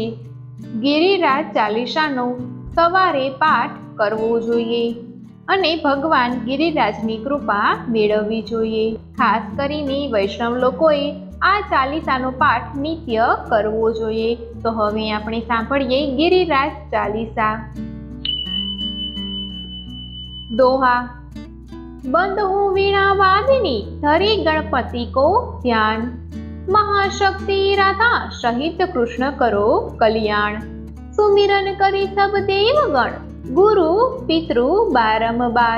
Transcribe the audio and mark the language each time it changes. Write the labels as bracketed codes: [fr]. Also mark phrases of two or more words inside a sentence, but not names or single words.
[gu] ગિરિરાજ ચાલીસાનો સવારે પાઠ કરવો જોઈએ અને ભગવાન ગિરિરાજની કૃપા મેળવવી જોઈએ। ખાસ કરીને વૈષ્ણવ લોકોએ આ ચાલીસાનો પાઠ નિત્ય કરવો જોઈએ। તો હવે આપણે સાંભળીએ ગિરિરાજ ચાલીસા। [bra] दोहा। बंद हूँ वीणा वादिनी, धरी गणपति को ध्यान। महाशक्ति राधा सहित कृष्ण करो कल्याण। सुमिरन करी सब देवगण, गुरु पितृ बारंबार।